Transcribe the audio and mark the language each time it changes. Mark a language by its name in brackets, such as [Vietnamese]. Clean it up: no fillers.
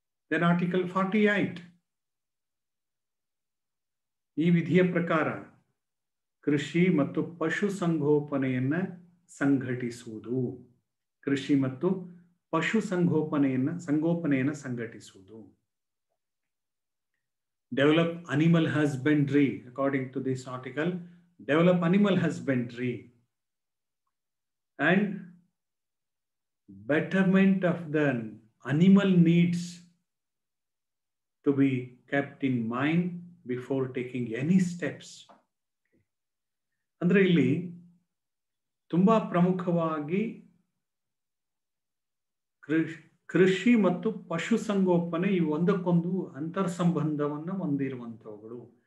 [English] Then Article 48. [Kannada] ಈ ವಿಧಿಯ ಪ್ರಕಾರ ಕೃಷಿ ಮತ್ತು ಪಶು ಸಂಗೋಪನೆಯನ್ನು ಸಂಘಟಿಸುವುದು, ಕೃಷಿ ಮತ್ತು ಪಶು ಸಂಗೋಪನೆಯನ್ನು ಸಂಘಟಿಸುವುದು. [English] Develop animal husbandry. According to this article, develop animal husbandry and betterment of the animal needs to be kept in mind before taking any steps. [Kannada] ಅಂದ್ರೆ ಇಲ್ಲಿ ತುಂಬಾ ಪ್ರಮುಖವಾಗಿ ಕೃಷಿ ಮತ್ತು ಪಶು ಸಂಗೋಪನೆ ಇವು ಒಂದಕ್ಕೊಂದು ಅಂತರ್ ಸಂಬಂಧವನ್ನು ಹೊಂದಿರುವಂತವುಗಳು.